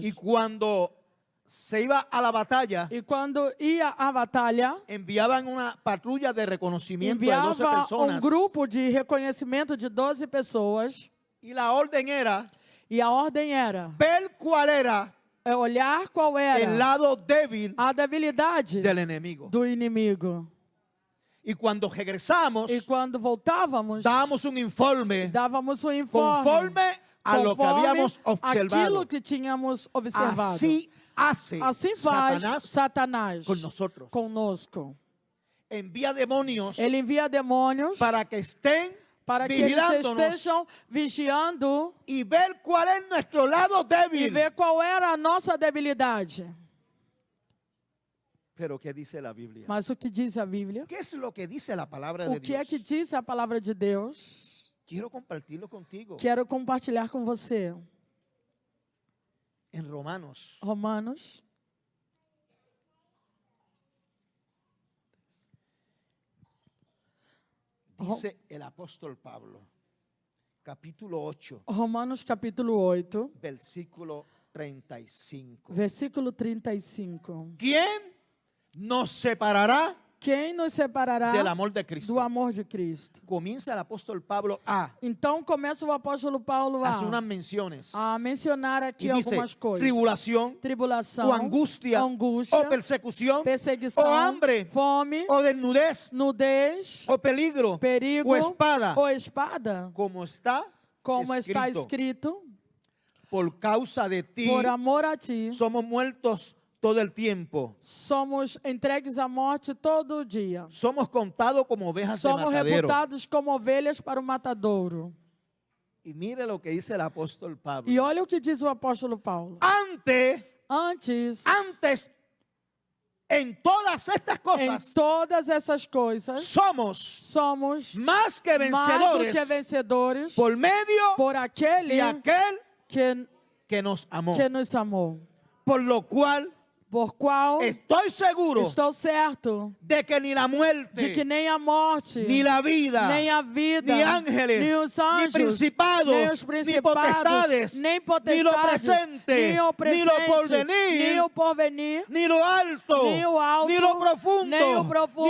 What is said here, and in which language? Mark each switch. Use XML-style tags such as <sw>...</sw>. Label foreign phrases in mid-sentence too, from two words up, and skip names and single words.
<es>y cuando se iba a la batalla,</es> <pt>E quando ia à batalha,</pt> <es>enviaban una patrulla de reconocimiento de 12</es> <pt>enviava</pt> <es>personas.</es> <pt>grupo de reconhecimento de 12 pessoas.</pt> <es>Y la orden era</es> <pt>E a ordem era</pt> <es>ver cuál era</es> <pt>olhar qual era</pt> <es>el lado débil</es> <pt>a debilidade</pt> <es>del enemigo.</es> <pt>do inimigo.</pt> <es>Y cuando regresamos,</es> <pt>E quando voltávamos,</pt> <es>dábamos un informe</es> <pt>dávamos um informe</pt> <es>conforme a lo que</es> <pt>conforme</pt> <es>habíamos observado.</es> <pt>aquilo que tínhamos observado.</pt> <es>Así hace</es> <pt>Assim faz</pt> <es>Satanás</es> <pt>Satanás</pt> <es>con nosotros.</es> <pt>conosco.</pt> <es>Envía demonios</es> <pt>Ele envia demônios</pt> <es>para que estén</es> <pt>para que eles</pt> <es>vigilándonos</es> <pt>estejam vigiando</pt> <es>y ver cuál es nuestro lado</es> <pt>e</pt> <es>débil.</es> <pt>ver qual era a nossa debilidade.</pt> <es>Pero ¿qué dice la Biblia?</es> <pt>Mas o que diz a Bíblia?</pt> <es>¿Qué es lo que dice la palabra</es> <pt>O</pt> <es>de</es> <pt>que é</pt> <es>Dios?</es> <pt>que diz a palavra de Deus?</pt> <es>Quiero compartirlo contigo.</es> <pt>Quero compartilhar com você.</pt> <es>En Romanos,</es> <pt>Romanos,</pt> <es>dice el apóstol Pablo, capítulo 8,</es> <pt>Romanos capítulo 8,</pt> <es>versículo 35.</es> <pt>versículo 35.</pt> <es>¿Quién nos separará</es> <pt>Quem nos separará</pt> <es>del amor de Cristo?</es> <pt>do amor de Cristo?</pt> <es>Comienza el apóstol Pablo a</es> <pt>Então começa o apóstolo Paulo</pt> <es>hacer unas menciones</es> <pt>a mencionar aqui</pt> <es>y dice</es> <pt>algumas coisas.</pt> <es>tribulación</es> <pt>Tribulação,</pt> <es>o angustia</es> <pt>angústia,</pt> <es>o persecución</es> <pt>perseguição,</pt> <es>o hambre,</es> <pt>fome,</pt> <es>o desnudez</es> <pt>nudez,</pt> <es>o peligro</es> <pt>perigo</pt> <es>o espada,</es> <pt>ou espada,</pt> <es>como está</es> <pt>como está</pt> <es>escrito.</es> <pt>escrito,</pt> <es>Por causa de ti</es> <pt>por amor a ti,</pt> <es>somos muertos todo el tiempo.</es> <pt>somos entregues à morte todo dia.</pt> <es>Somos contados como ovejas de</es> <pt>Somos</pt> <es>matadero.</es> <pt>reputados como ovelhas para o matadouro.</pt> <es>Y mire lo que dice el apóstol Pablo.</es> <pt>E olha o que diz o apóstolo Paulo.</pt> <es>Antes, en todas estas</es> <pt>Em</pt> <es>cosas,</es> <pt>todas essas coisas, somos</pt> <es>más que</es> <pt>mais do</pt> <es>vencedores</es> <pt>que vencedores</pt> <es>por medio</es> <pt>por aquele</pt> <es>de aquel que nos amó.</es> <pt>nos amou.</pt> <es>Por lo cual</es> <pt>Por qual</pt> <es>estoy seguro</es> <pt>estou certo</pt> <es>de que ni la muerte,</es> <pt>de que nem a morte,</pt> <es>ni la vida,</es> <pt>nem a vida,</pt> <es>ni ángeles,</es> <pt>nem os</pt> <es>ni</es> <pt>anjos,</pt> <es>principados,</es> <pt>nem os</pt> <es>ni</es> <pt>principados,</pt> <es>potestades,</es> <pt>nem</pt> <es>ni lo</es> <pt>potestades,</pt> <es>presente,</es> <pt>nem o</pt> <es>ni lo</es> <pt>presente,</pt> <es>porvenir,</es> <pt>nem o porvenir,</pt> <es>ni lo alto,</es> <pt>nem o alto,</pt> <es>ni lo profundo,</es> <pt>nem o profundo,</pt>